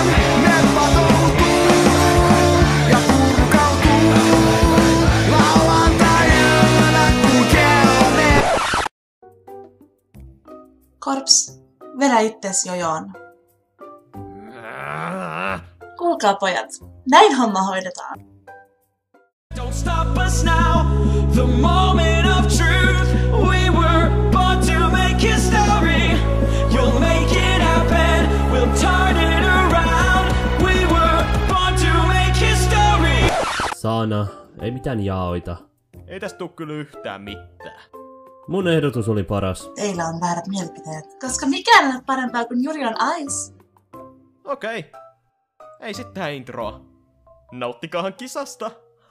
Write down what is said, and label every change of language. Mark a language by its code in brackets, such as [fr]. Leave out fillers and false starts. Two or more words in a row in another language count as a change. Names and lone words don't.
[fi] Ne patoutuu ja purkautuu. Lauantai-yönä kun kello Korps, vedä itses jojoon. Kuulkaa pojat, näin homma hoidetaan. [en] Don't stop us now, the moment of truth. We were born to make history. You'll make it happen, we'll turn it around. We were born to make history. [fi] Saana, ei mitään jaoita. Ei tästä tuu kyllä yhtään mitään. Mun ehdotus oli paras. Teillä on väärät mielipiteet, koska mikään ei ole parempaa kuin Yuri on Ice. Okei. Ei sit tähän introa. Nauttikaahan kisasta!